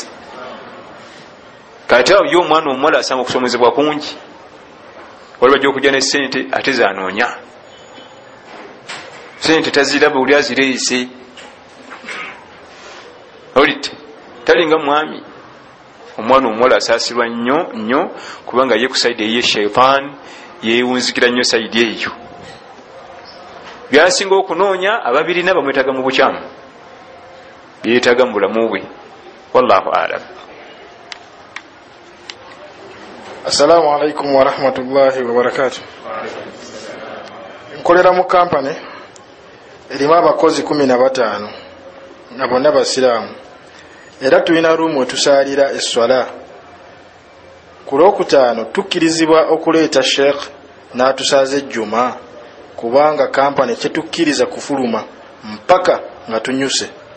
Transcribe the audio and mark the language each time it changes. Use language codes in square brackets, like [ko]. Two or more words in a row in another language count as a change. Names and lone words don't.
[lg] Kati awo yo omwana omuwala asanga okusomezebwa kungi wali bajja okujja ne ssente ate zanoonya ssente taziraba oli azireese olite talinga mwami. Omwana omuwala asaasirwa nnyo kubanga ye ku saidi eye shaitan yeewunzikira nnyo saidi eyo. Byasinga okunoonya ababirina bamwetaaga mu bukyamu byetaaga mu bulamu bwe. [ar] والله أعلم. السلام عليكم ورحمة الله وبركاته. [lg] Nkolera mu kampani erimu abakozi 15 na bonna basiraamu era tulina ruumu etusaalira esswala. Ku Lwokutaano tukkirizibwa okuleeta sheekh n'atusaaza ejjuma kubanga kampani tetukkiriza kufuluma mpaka nga tunyuse.